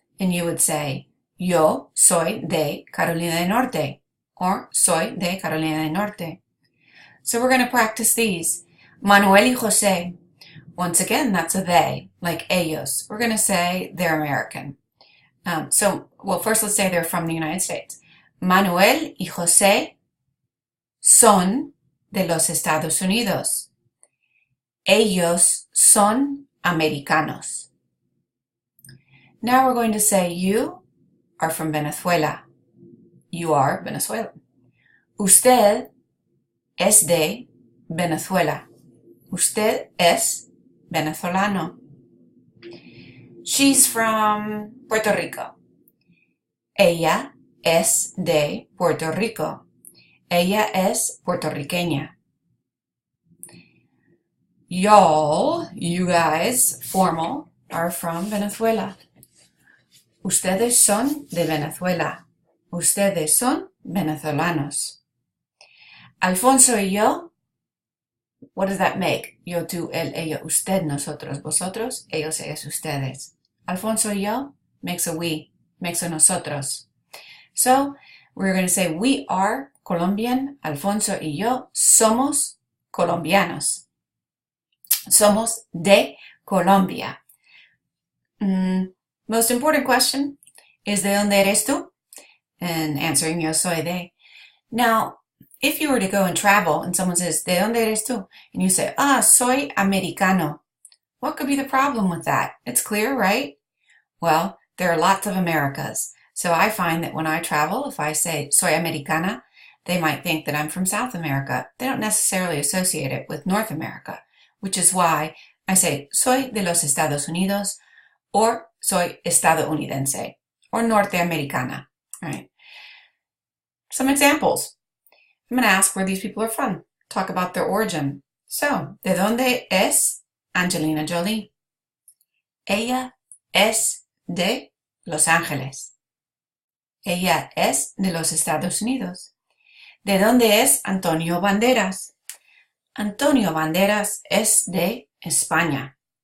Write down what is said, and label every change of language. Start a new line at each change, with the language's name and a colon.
English: And you would say,
Spanish: yo soy de Carolina del Norte, or soy de Carolina del Norte.
English: So we're going to practice these. Manuel y José. Once again, that's a they, like ellos. We're going to say they're American. First let's say they're from the United States.
Spanish: Manuel y José son de los Estados Unidos. Ellos son americanos.
English: Now we're going to say you are from Venezuela. You are Venezuelan.
Spanish: Usted es de Venezuela. Usted es venezolano.
English: She's from Puerto Rico.
Spanish: Ella es de Puerto Rico. Ella es puertorriqueña.
English: Y'all, you guys, formal, are from Venezuela.
Spanish: Ustedes son de Venezuela. Ustedes son venezolanos.
English: Alfonso y yo, what does that make?
Spanish: Yo, tú, él, ella, usted, nosotros, vosotros, ellos, ellas, ustedes.
English: Alfonso y yo makes a we, makes a nosotros. So, we're going to say we are Colombian.
Spanish: Alfonso y yo somos colombianos. Somos de Colombia.
English: Most important question is
Spanish: ¿de dónde eres tú?
English: And answering yo soy de. Now, if you were to go and travel and someone says
Spanish: ¿de dónde eres tú?
English: And you say,
Spanish: soy americano.
English: What could be the problem with that? It's clear, right? Well, there are lots of Americas. So I find that when I travel, if I say soy americana, they might think that I'm from South America. They don't necessarily associate it with North America, which is why I say soy de los Estados Unidos or soy estadounidense or norteamericana, right? Some examples. I'm going to ask where these people are from, talk about their origin.
Spanish: So, ¿de dónde es Angelina Jolie? Ella es de Los Ángeles. Ella es de los Estados Unidos. ¿De dónde es Antonio Banderas? Antonio Banderas es de España.